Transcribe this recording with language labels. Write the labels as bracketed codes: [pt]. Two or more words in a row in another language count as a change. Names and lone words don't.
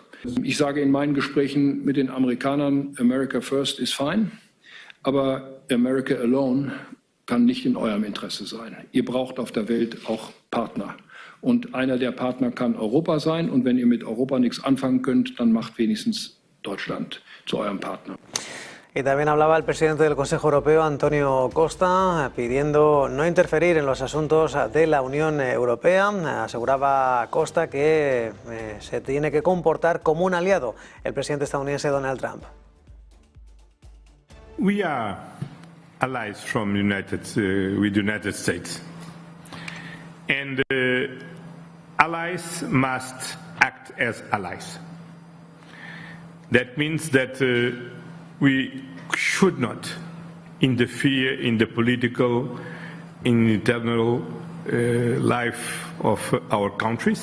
[de] Ich sage in meinen Gesprächen mit den Amerikanern, [en] America First [de] ist fein, aber [en] America Alone [de] kann nicht in eurem Interesse sein. Ihr braucht auf der Welt auch Partner. Und einer der Partner kann Europa sein. Und wenn ihr mit Europa nichts anfangen könnt, dann macht wenigstens Deutschland zu eurem Partner. [es] Y también hablaba el presidente del Consejo Europeo, Antonio Costa, pidiendo no interferir en los asuntos de la Unión Europea. Aseguraba Costa que se tiene que comportar como un aliado el presidente estadounidense Donald Trump. [en] We are allies from with the United States. And allies must act as allies. That means that we should not interfere in the political, internal life of our countries.